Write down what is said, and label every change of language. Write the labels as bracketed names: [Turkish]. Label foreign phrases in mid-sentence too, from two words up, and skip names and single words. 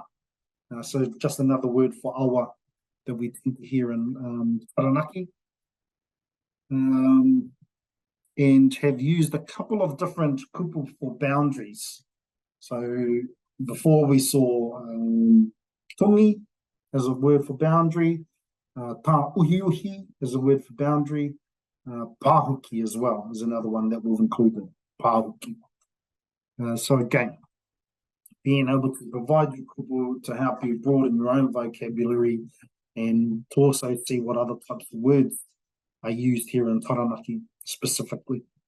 [English] So just another word for awa that we tend to hear in Taranaki. And have used a couple of different kupu for boundaries. So before we saw tungi as a word for boundary, [Māori] tā uhi uhi [English] is a word for boundary, pāhuki as well is another one that we've included, pāhuki. So again, being able to provide you kupu to help you broaden your own vocabulary and to also see what other types of words are used here in Taranaki specifically.